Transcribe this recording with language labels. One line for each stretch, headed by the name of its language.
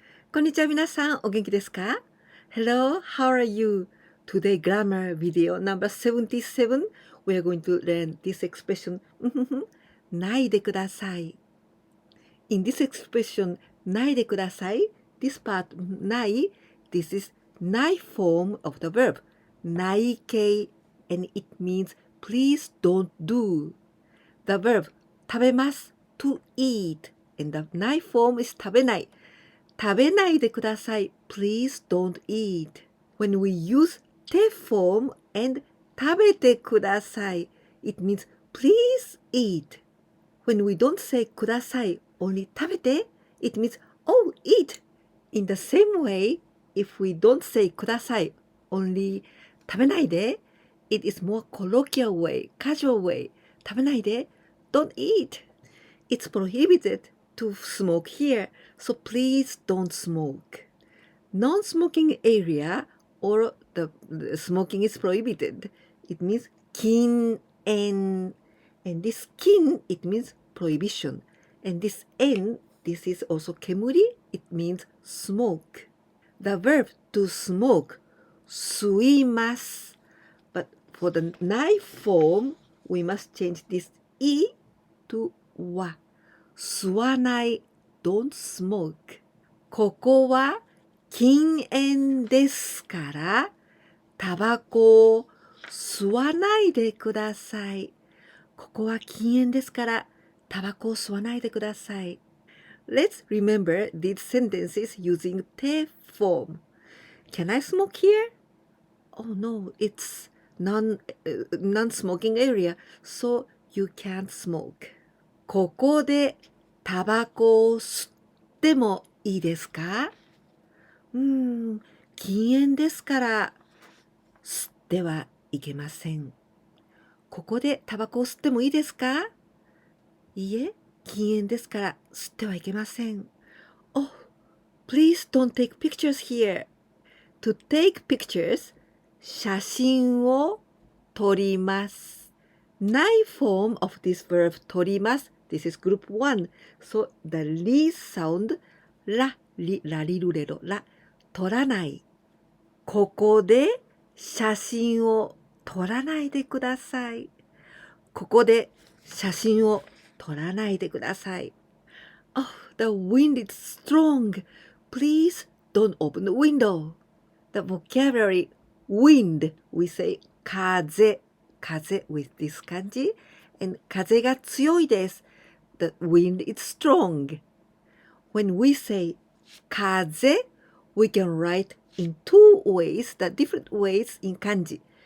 Japanese: こんにちは皆さん、お元気ですか？
English: Hello, how are you? Today grammar video number 77. We are going to learn this expression ないでください。 In this expression ないでください, this part ない, this is ない form of the verb ない形 and it means please don't do. The verb 食べます to eat and the ない form is
Japanese: 食べない食べないでください
English: Please don't eat. When we use て form and 食べてください it means please eat. When we don't say ください only 食べて it means oh eat. In the same way, if we don't say ください only 食べないで it is more colloquial way, casual way. 食べないで don't eat. It's prohibited to smoke here, so please don't smoke. Non-smoking area or the smoking is prohibited. It means 禁煙 and this 禁 it means prohibition and this 煙 this is also 煙 it means smoke. The verb to smoke 吸います but for the ない form we must change this い to わ吸わない don't smoke
Japanese: ここは禁煙ですからタバコを吸わないでくださいここは禁煙ですからタバコを吸わないでください
English: Let's remember these sentences using て form Can I smoke here? Oh no, it's non-smoking area, so you can't smoke.
Japanese: ここでタバコを吸ってもいいですか？禁煙ですから吸ってはいけません。ここでタバコを吸ってもいいですか？いいえ、禁煙ですから吸ってはいけません。
English: Oh, please don't take pictures here. To take pictures,
Japanese: 写真を撮ります。
English: ない form of this verb 撮ります。 This is group 1. So the li sound ラリルレロラ撮らない。
Japanese: ここで写真を撮らないでください。ここで写真を撮らないでください。
English: Oh, the wind is strong. Please don't open the window. The vocabulary wind, we say 風 with this kanji and
Japanese: 風が強いです。
English: The wind is strong. When we say 風 we can write in two ways, the different ways in kanji.